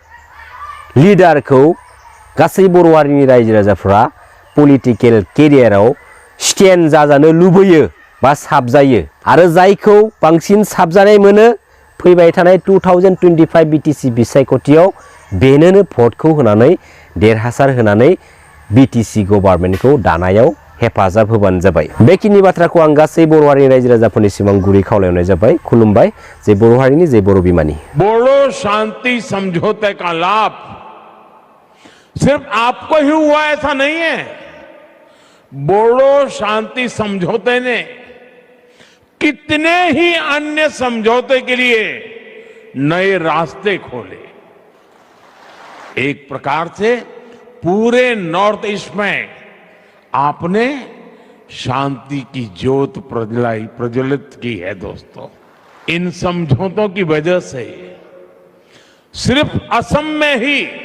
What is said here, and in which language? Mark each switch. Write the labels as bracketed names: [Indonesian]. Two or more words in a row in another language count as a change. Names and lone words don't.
[Bodo] लिडारखौ गासै बर' हारिनि रायजो राजाफ्रा [English] political career [Bodo] स्टेन्ड जाजानो लुबैयो बा साबजायो आरो जायखौ बांसिन साबजानाय मोनो फैबाय थानाय 2025 BTC बिसायख'थियाव बेनोनो भटखौ होनानै देरहासार होनानै BTC गभर्नमेन्टखौ दानायाव हेफाजाब होबानो जाबाय बेखिनि बाथ्राखौ आं गासै बर' हारिनि रायजो राजाफोरनि सिमां गुरै खावलायनाय जाबाय खुलुमबाय जे बर' हारिनि जे बर' बिमानि [Hindi] बोडो शांति समझौते का लाभ सिर्फ आपको ही हुआ ऐसा नहीं है बोडो शांति समझौते ने कितने ही अन्य समझौते के लिए नए रास्ते खोले एक प्रकार से पूरे नॉर्थ ईस्ट में आपने शांति की ज्योत प्रज्वलित की है दोस्तों इन समझौतों की वजह से सिर्फ असम में ही